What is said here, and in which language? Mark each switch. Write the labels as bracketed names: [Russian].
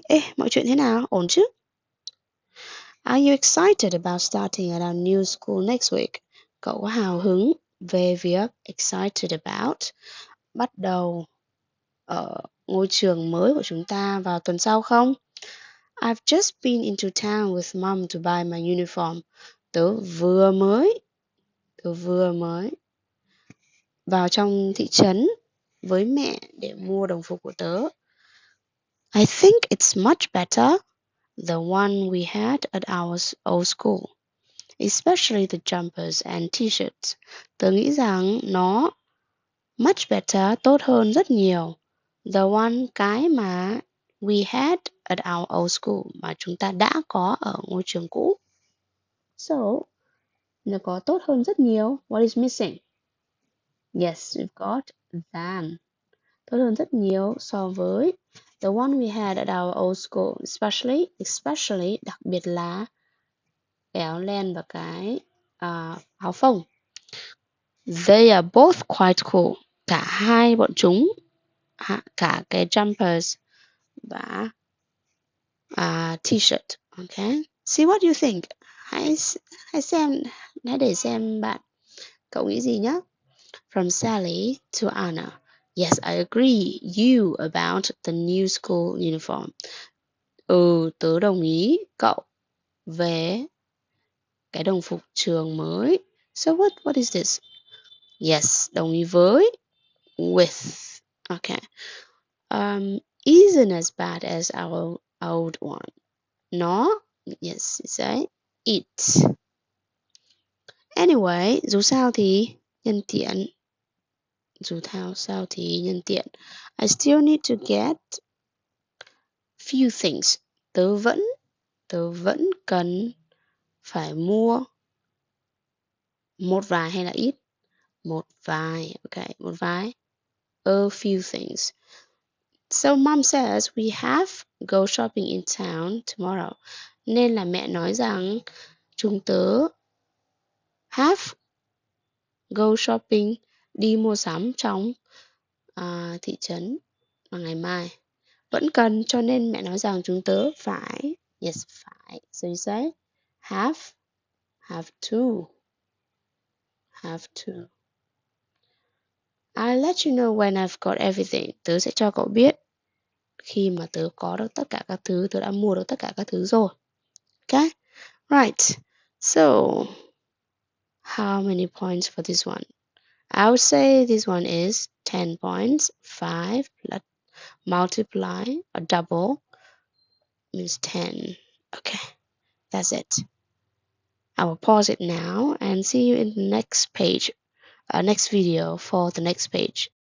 [Vietnamese] Ê, mọi chuyện thế nào? Ổn chứ? [English] Are you excited about starting at our new school next week? [Vietnamese] Cậu có hào hứng về việc [English] excited about [Vietnamese] bắt đầu ở ngôi trường mới của chúng ta vào tuần sau không? [English] I've just been into town with Mom to buy my uniform. [Vietnamese] Tớ vừa mới vào trong thị trấn với mẹ để mua đồng phục của tớ. [English] I think it's much better, the one we had at our old school, especially the jumpers and t-shirts. [Vietnamese] Tớ nghĩ rằng nó [English] much better, [Vietnamese] tốt hơn rất nhiều. [English] The one, [Vietnamese] cái mà [English] we had at our old school, [Vietnamese] mà chúng ta đã có ở ngôi trường cũ. So, nó có tốt hơn rất nhiều. [English] What is missing? Yes, we've got than. [Vietnamese] Tốt hơn rất nhiều so với [English] the one we had at our old school. [Vietnamese] Especially, đặc biệt là cái áo len và cái áo phông. [English] They are both quite cool. [Vietnamese] Cả hai bọn chúng, cả cái jumpers và t-shirt. Okay. [English] See what you think. [Vietnamese] Hãy để xem bạn cậu nghĩ gì nhé. [English] From Sally to Anna. Yes, I agree. You about the new school uniform. [Vietnamese] Tớ đồng ý cậu về cái đồng phục trường mới. [English] So what is this? Yes, [Vietnamese] đồng ý với. [English] With. Okay. Isn't as bad as our old one. Nó, yes, say it. [Vietnamese] Anyway, dù sao thì nhân tiện. Dù sao thì nhân tiện. [English] I still need to get few things. [Vietnamese] Tớ vẫn cần phải mua một vài hay là ít? Một vài, okay, một vài. [English] A few things. So mom says we have go shopping in town tomorrow. [Vietnamese] Nên là mẹ nói rằng chúng tớ [English] have go shopping, [Vietnamese] đi mua sắm trong thị trấn vào ngày mai. Vẫn cần, cho nên mẹ nói rằng chúng tớ phải, yes, phải. [English] So you say have to, have to. I'll let you know when I've got everything. [Vietnamese] Tớ sẽ cho cậu biết khi mà tớ có được tất cả các thứ, tớ đã mua được tất cả các thứ rồi. [English] Okay? Right. So, how many points for this one? I would say this one is 10 points. 5 plus multiply or double means 10. Okay, that's it. I will pause it now and see you in the next page, next video for the next page.